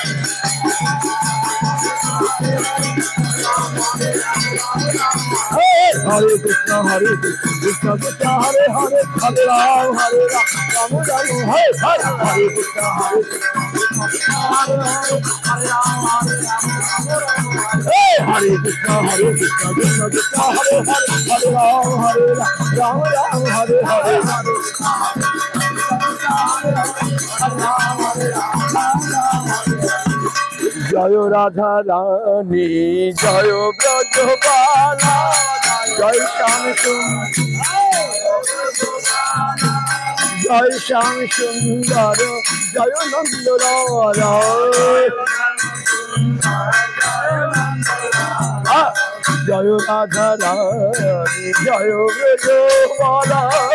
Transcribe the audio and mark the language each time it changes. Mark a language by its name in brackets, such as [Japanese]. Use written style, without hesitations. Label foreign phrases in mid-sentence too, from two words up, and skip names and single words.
[Sanskrit] Hare Krishna, Hare Krishna, Krishna Krishna, Hare Hare, Hare Rama, Hare Rama, Rama Rama, Hare Hare. Hare Krishna, Hare Krishna, Hare Hare, Hare Rama, Hare Rama. Hare Krishna, Hare Krishna, Krishna Krishna, Hare Hare, Hare Rama, Hare Rama, Rama Rama, Hare Hare. [Hindi] जय राधा रानी जय ब्रजबाला जय श्याम जय श्याम सुंदर जय नंदलाला जय राधा रानी जय ब्रजबाला